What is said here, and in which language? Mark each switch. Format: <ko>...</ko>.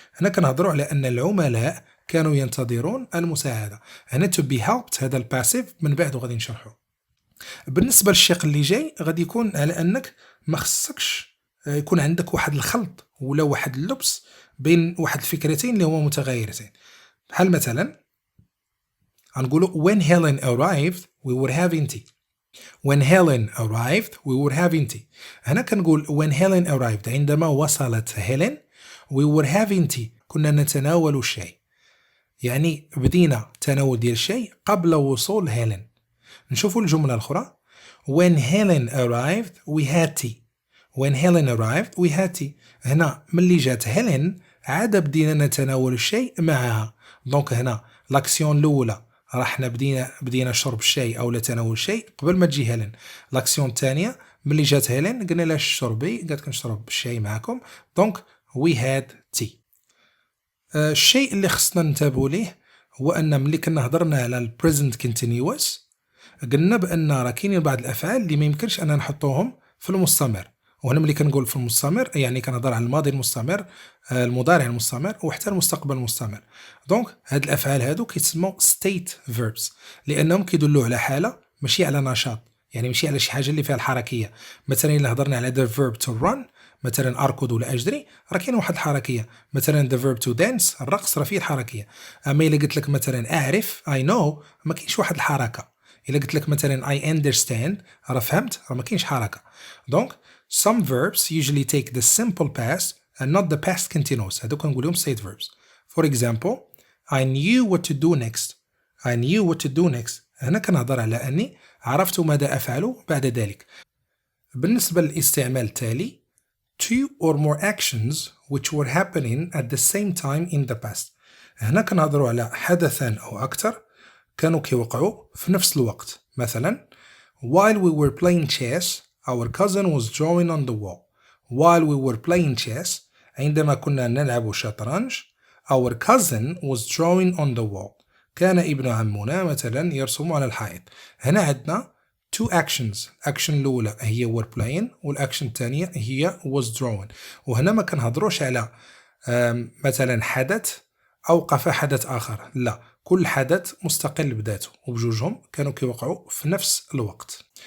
<ar>هنا كنهضروا على أن العملاء كانوا ينتظرون المساعدة. هنا</ar> <en>to be helped</en> <ar>هذا الباسيف من بعد وغادي نشرحه. بالنسبة للشق اللي جاي غادي يكون على أنك ما خصكش يكون عندك واحد الخلط ولا واحد اللبس بين واحد الفكرتين اللي هما متغايرتين. بحال مثلا غنقولوا</ar> <en>when Helen arrived we were having tea. When Helen arrived we were having tea.</en> <ar>هنا كنقول</ar> <en>when Helen arrived</en> <ar>عندما وصلت هيلين</ar> <en>we were having tea</en> <ar>كنا نتناول الشاي. يعني بدينا تناول ديال الشاي قبل وصول هيلين. نشوفوا الجملة الأخرى</ar> <en>when Helen arrived we had tea. When Helen arrived we had tea.</en> <ar>هنا ملي جات هيلين عاد بدينا نتناول الشاي معها. دونك هنا لاكسيون الأولى راحنا بدينا شرب الشاي او تناول الشاي قبل ما تجي هيلين. لاكسيون الثانيه ملي جات هيلين قلنا لها شربي قالت كنشرب الشاي معكم. دونك وي هاد تي. الشيء اللي خصنا ننتبهوا ليه هو ان ملي كنا هضرنا على البريزنت كونتينيوس قلنا بان راه كاينين بعض الافعال اللي ما يمكنش ان نحطوهم في المستمر. وهنا ملي كنقول في المستمر يعني كنهضر على الماضي المستمر المضارع المستمر وحتى المستقبل المستمر. دونك هاد الافعال هادو كيتسموا state verbs لانهم كيدلوا على حاله ماشي على نشاط. يعني ماشي على شي حاجه اللي فيها الحركيه. مثلا الا هضرنا على</ar> <en>the verb to run</en> <ar>مثلا اركض ولا اجري راه كاين واحد الحركيه. مثلا</ar> <en>the verb to dance</en> <ar>الرقص راه فيه الحركيه. اما الا قلت لك مثلا اعرف I know ما كاينش واحد الحركه. الا قلت لك مثلا</ar> <en>I understand</en> <ar>راه فهمت راه ما كاينش حركه.</ar> <en>دونك some verbs usually take the simple past and not the past continuous.</en> <ar>هذوك كنقول لهم</ar> <en>state verbs. For example, I knew what to do next. I knew what to do next.</en> <ar>هنا كنهضر على أني عرفت ماذا أفعل بعد ذلك. بالنسبة للاستعمال التالي</ar> <en>two or more actions which were happening at the same time in the past.</en> <ar>هنا كنهضروا على حدثان أو أكثر كانوا كيوقعوا في نفس الوقت.</ar> <en>مثلا while we were playing chess our cousin was drawing on the wall. While we were playing chess</en> <ar>عندما كنا نلعب شطرنج</ar> <en>our cousin was drawing on the wall.</en> <ar>كان ابن عمنا مثلا يرسم على الحائط. هنا عندنا two actions. الأكشن الأولى هي were playing والأكشن الثانية هي was drawing. وهنا ما كنهضروش على مثلا حدث أوقف حدث آخر، لا، كل حدث مستقل بذاته وبجوجهم كانوا كيوقعوا في نفس الوقت.</ar>